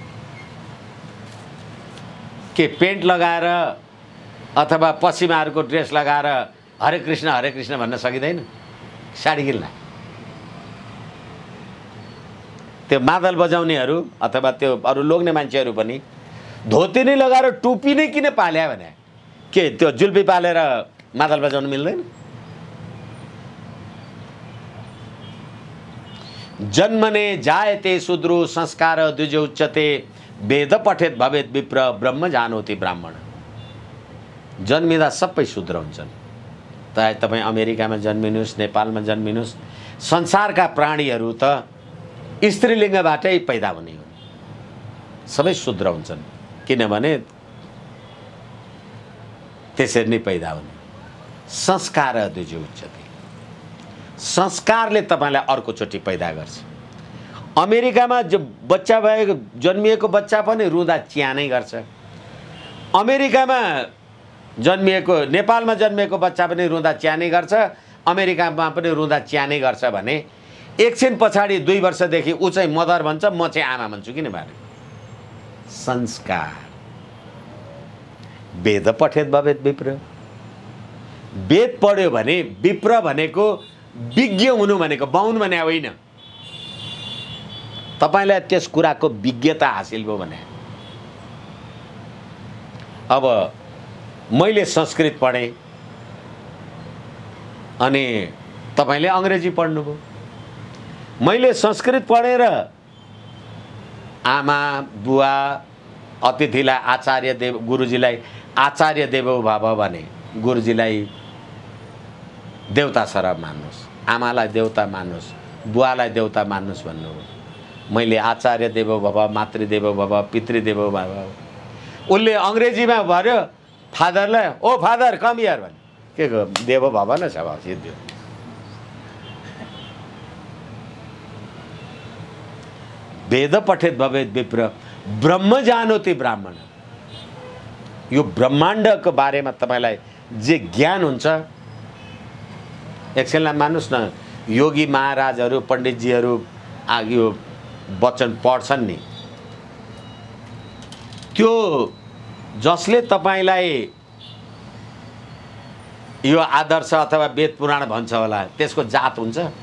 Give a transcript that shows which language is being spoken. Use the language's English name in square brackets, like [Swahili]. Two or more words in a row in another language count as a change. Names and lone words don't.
[Nepali] के पेन्ट लगाएर अथवा पश्चिमाहरूको ड्रेस लगाएर हरे कृष्ण भन्न सकिँदैन? साडी किन लाग्यो? त्यो मादल बजाउनेहरू अथवा त्यो अरू लोग्ने मान्छेहरू पनि धोती नै लगाएर टोपी नै किन पाल्या भने? के त्यो जुल्पी पालेर मादल बजाउनु मिल्दैन? [Sanskrit] जन्मने जायते शूद्रो संस्कार द्विज उच्यते वेद पठेत भवेत विप्र ब्रह्म जानोति ब्राह्मण। [Nepali] जन्मिँदा सबै शूद्र हुन्छन्। तपाईँ अमेरिकामा जन्मिनुहोस्, नेपालमा जन्मिनुहोस्, संसारका प्राणीहरू त स्त्रीलिङ्गबाटै पैदा हुने हो, सबै शूद्र हुन्छन्। किनभने त्यसरी नै पैदा हुने। [Sanskrit] संस्कार द्विज उच्यते, [Nepali] संस्कारले तपाईलाई अर्कोचोटि पैदा गर्छ। अमेरिकामा जो बच्चा भएको जन्मिएको बच्चा पनि रुँदा च्यानै गर्छ। अमेरिकामा जन्मिएको, नेपालमा जन्मिएको बच्चा पनि रुँदा च्यानै गर्छ, अमेरिकामा पनि रुँदा च्यानै गर्छ भने एकछिन पछाडि 2 वर्षदेखि ऊ चाहिँ मदर भन्छ, म चाहिँ आमा भन्छु। किन भने संस्कार। [Sanskrit] वेद पठेत भवेत विप्र, [Nepali] वेद पढ्यो भने विप्र भनेको विज्ञ हुनु भनेको बाहुन भने होइन। तपाईलाई त्यस कुराको विज्ञता हासिल भयो भने। अब मैले संस्कृत पढेँ अनि तपाईले अंग्रेजी पढ्नुभयो। मैले संस्कृत पढेर आमा बुवा अतिथिलाई [Sanskrit] आचार्य देव, [Nepali] गुरुजीलाई [Sanskrit] आचार्य देवो भव [Nepali] भने गुरुजीलाई देवता सरह मान्नुहोस्, आमालाई देवता मान्नुहोस्, बुवालाई देवता मान्नुहोस् भन्नु। [Sanskrit] मैले आचार्य देवो भव, मातृदेवो भव, पितृदेवो भव। [Nepali] उसले अङ्ग्रेजीमा भन्यो फादरलाई, [English] O father come here [Nepali] भने के [Sanskrit] देवो भव [Nepali] न छ सिद्धि। [Sanskrit] वेद पठेत भवेत् विप्र ब्रह्म जानोति ब्राह्मण। [Nepali] यो ब्रह्माण्डको बारेमा तपाईलाई जे ज्ञान हुन्छ एकछिनलाई मान्नुहोस् न, योगी महाराजहरू पण्डितजीहरू यो वचन पढ्छन् नि, त्यो जसले तपाईलाई यो आदर्श अथवा वेद पुराण भन्छ होला त्यसको जात हुन्छ?